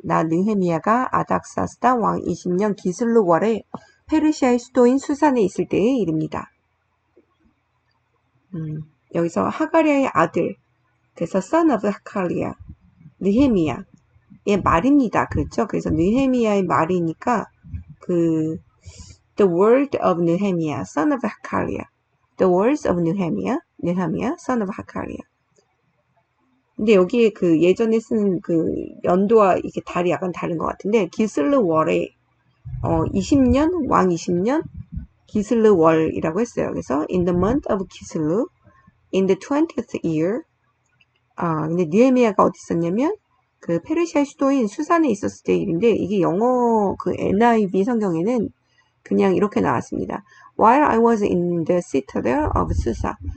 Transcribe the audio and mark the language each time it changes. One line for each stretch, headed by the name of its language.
Korean: 나 느헤미야가 아닥사스다 왕 20년 기슬루 월에 페르시아의 수도인 수산에 있을 때의 일입니다. 여기서 하가랴의 아들, 그래서
English: son of
Korean: 하카리아, 느헤미야 의 말입니다. 그렇죠? 그래서 느헤미야의 말이니까
English: the word of Nehemiah, son of Hakaliah. The words of Nehemiah, son of Hakaliah.
Korean: 근데 여기에 예전에 쓴 연도와 이게 달이 약간 다른 것 같은데 기슬르 월에 20년 왕 20년 기슬르 월이라고 했어요. 그래서
English: in the month of 기슬르 in the 20th year.
Korean: 근데 느헤미야가 어디 있었냐면 페르시아 수도인 수산에 있었을 때 일인데 이게 영어 NIV 성경에는 그냥 이렇게 나왔습니다.
English: While I was in the citadel of Susa.